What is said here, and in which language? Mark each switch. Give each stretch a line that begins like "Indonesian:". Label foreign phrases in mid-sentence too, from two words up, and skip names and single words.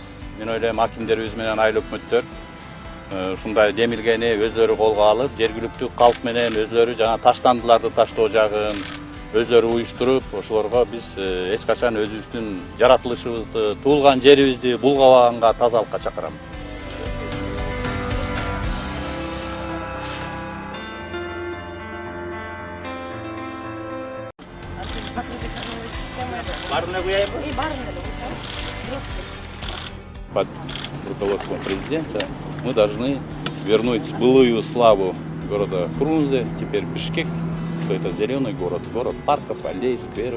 Kyrgyz: Мен ойлойм, акимдерибиз менен айыл өкмөттөр ушундай демилгени өзлөрү колго алып, жергиликтүү калк менен өзлөрү жана таштандыларды таштоо жагын өзлөрү уюштуруп, ошолорго биз эч качан өзүбүздүн жаратылышыбызды, туулган жерибизди булгабаганга, тазалыкка чакырам.
Russian: Под руководством президента мы должны вернуть былую славу города Фрунзе, теперь Бишкек, что это зеленый город, город парков, аллей, скверов.